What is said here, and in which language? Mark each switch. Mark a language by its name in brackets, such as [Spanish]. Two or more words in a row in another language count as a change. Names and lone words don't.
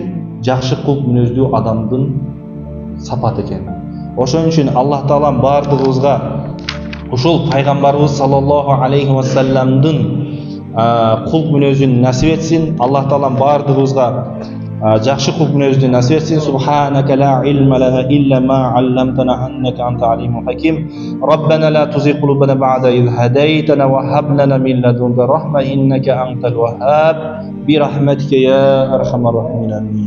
[Kyrgyz] Жакшы кулк мүнөздүү адамдын сапаты экен. Ошон үчүн Аллах Таала бардыгыбызга ушул пайгамбарыбыз [Arabic] صلى الله عليه وسلم [Kyrgyz] кулк мүнөзүн насип этсин. Аллах Таала бардыгыбызга жакшы кулк мүнөздү насип этсин. [Arabic] سبحانك لا علم لنا إلا ما علمتنا إنك أنت العليم الحكيم. ربنا لا تزغ قلوبنا بعد إذ هديتنا وهب لنا من لدنك رحمة إنك أنت الوهاب برحمتك يا أرحم الراحمين.